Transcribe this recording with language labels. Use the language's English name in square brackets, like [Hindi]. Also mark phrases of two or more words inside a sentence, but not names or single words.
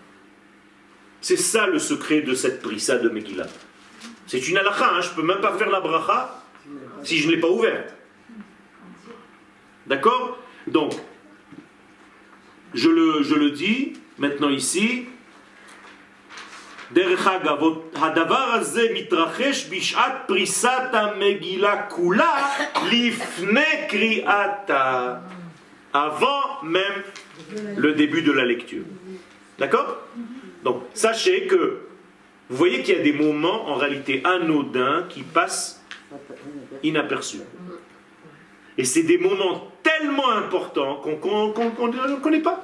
[French] C'est ça le secret de cette prissa de Megillah. C'est une halakha, hein. Je ne peux même pas faire la bracha si je ne l'ai pas ouverte. D'accord? Donc, je le dis maintenant ici, [Hebrew] דרך אגב, הדבר הזה מתרחש בשעת פריסת המגילה כולה לפני קריאתה, [French] avant même le début de la lecture. D'accord? Donc, sachez que vous voyez qu'il y a des moments en réalité anodins qui passent inaperçus. Et c'est des moments tellement importants qu'on ne connaît pas.